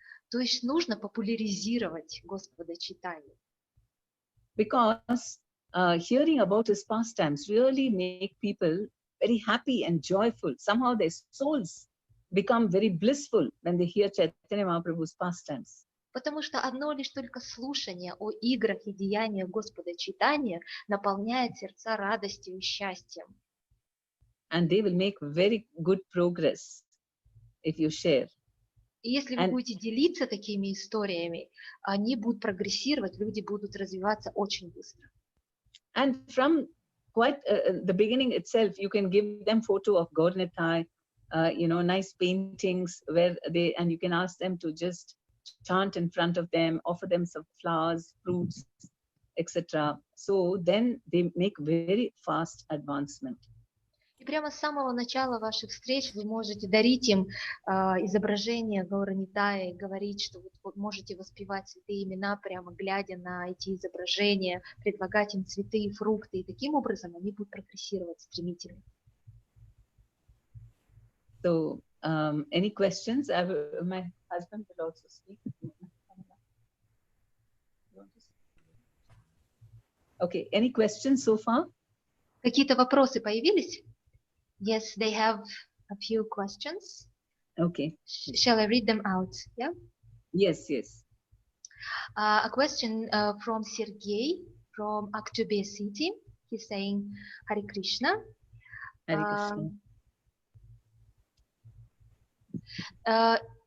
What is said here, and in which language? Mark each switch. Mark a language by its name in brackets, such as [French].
[Russian] То есть нужно популяризировать Господа Чайтанью. [English] Because hearing about his pastimes really make people very happy and joyful. Somehow their souls become very blissful when they hear Chaitanya Mahaprabhu's pastimes. [Russian] Потому что одно лишь только слушание о играх и деяниях Господа Чайтаньи наполняет сердца радостью и счастьем. [English] And they will make very good progress if you share. [Russian] И если вы будете делиться такими историями, они будут прогрессировать, люди будут развиваться очень быстро. [English] And from quite the beginning itself, you can give them photo of Gaur Nitai, nice paintings and you can ask them to just chant in front of them, offer them some flowers, fruits, etc. So then they make very fast advancement. [Russian] И прямо с самого начала ваших встреч вы можете дарить им изображения Гаура Нитая и говорить, что вы можете воспевать святые имена, прямо глядя на эти изображения, предлагать им цветы и фрукты, и таким образом они будут прогрессировать стремительно. [English] So, any questions? My husband will also speak. Okay, any questions so far? [Russian] Какие-то вопросы появились? [English] Yes, they have a few questions. Okay. Shall I read them out? Yeah. Yes, yes. A question from Sergey from Aktobe City. He's saying, Hare Krishna. Hare Krishna.